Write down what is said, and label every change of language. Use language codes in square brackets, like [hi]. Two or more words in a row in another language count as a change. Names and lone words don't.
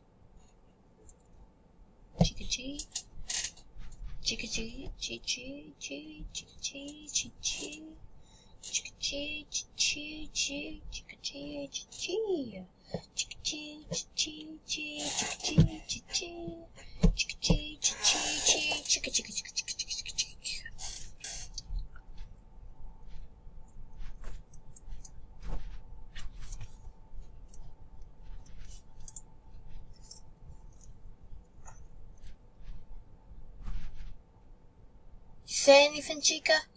[es] Chica G. Chica G. Chi Chi Chi Chica G. Chi Chi. Chica G. Chi Chi Chi Chica G. Chi Chi. Chica G. Chi Chi Chi Chica G. Chi Chi. Chica G. Chi Chi Chi Chica Chica Chica Chica Chica Chica Chica. [en] Say anything, Chica?